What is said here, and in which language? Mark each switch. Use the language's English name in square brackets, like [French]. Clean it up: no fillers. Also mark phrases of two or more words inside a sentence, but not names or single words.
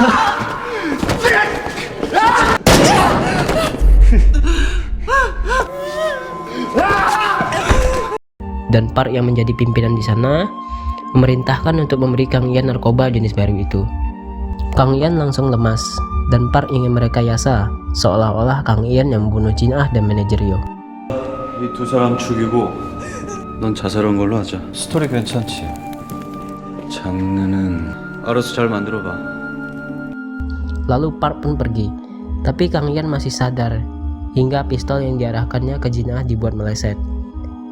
[Indonesian] Dan Park yang menjadi pimpinan di sana memerintahkan untuk memberi Kang Ian narkoba jenis baru itu. Kang Ian langsung lemas, dan Park ingin merekayasa seolah-olah Kang Ian yang membunuh Jinah dan manajer Yo. [Korean] 이 두 사람 죽이고 넌 자살한 걸로 하자. 스토리 괜찮지? 장르는 알아서 잘 만들어봐. [Indonesian] Lalu Park pun pergi, tapi Kang Ian masih sadar hingga pistol yang diarahkannya ke Jinah dibuat meleset.